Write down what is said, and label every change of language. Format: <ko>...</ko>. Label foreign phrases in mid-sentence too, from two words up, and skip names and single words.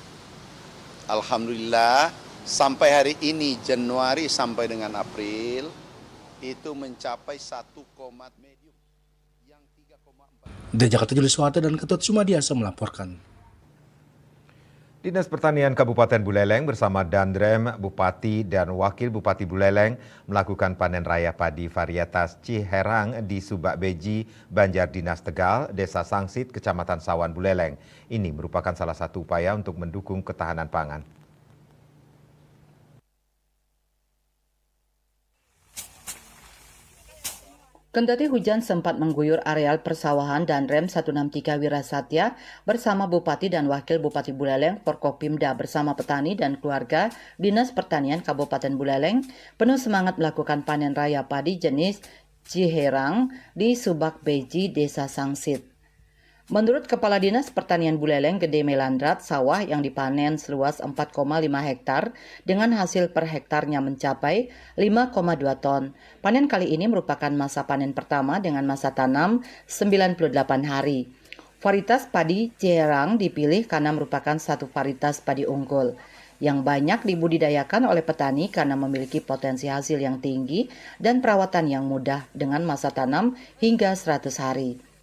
<id>Alhamdulillah sampai hari ini Januari sampai dengan April itu mencapai 1, medium yang 3,4. Dari Jakarta, Julius Suharto dan Ketut Sumadiasa melaporkan. Dinas Pertanian Kabupaten Buleleng bersama Dandrem, Bupati dan Wakil Bupati Buleleng melakukan panen raya padi varietas Ciherang di Subak Beji, Banjar Dinas Tegal, Desa Sangsit, Kecamatan Sawan Buleleng. Ini merupakan salah satu upaya untuk mendukung ketahanan pangan. Kendati hujan sempat mengguyur areal persawahan, Dandrem 163 Wirasatya bersama Bupati dan Wakil Bupati Buleleng, Forkopimda bersama petani dan keluarga Dinas Pertanian Kabupaten Buleleng penuh semangat melakukan panen raya padi jenis Ciherang di Subak Beji, Desa Sangsit. Menurut Kepala Dinas Pertanian Buleleng, Gede Melandrat, sawah yang dipanen seluas 4,5 hektar dengan hasil per hektarnya mencapai 5,2 ton. Panen kali ini merupakan masa panen pertama dengan masa tanam 98 hari. Varietas padi Ciherang dipilih karena merupakan satu varietas padi unggul yang banyak dibudidayakan oleh petani karena memiliki potensi hasil yang tinggi dan perawatan yang mudah dengan masa tanam hingga 100 hari.</id>